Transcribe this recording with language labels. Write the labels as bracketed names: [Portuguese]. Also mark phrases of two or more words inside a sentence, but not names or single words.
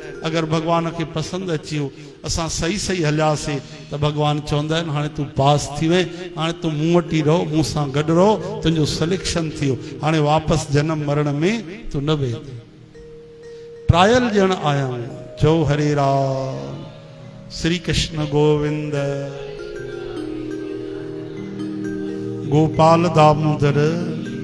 [Sindhi] अगरि भॻवान खे पसंदि अची वियो, असां सही सही हलियासीं त भॻवान चवंदा आहिनि हाणे तूं पास थी वएं, हाणे तूं मूं वटि ई रहो, मूं सां गॾु रहो, तुंहिंजो सिलेक्शन थी वियो, हाणे वापसि जनम मरण में तूं न वेंदे। ट्रायल ॾियण आया आहियूं। चओ हरे राम। श्री कृष्ण गोविंद। गोपाल दामोदर।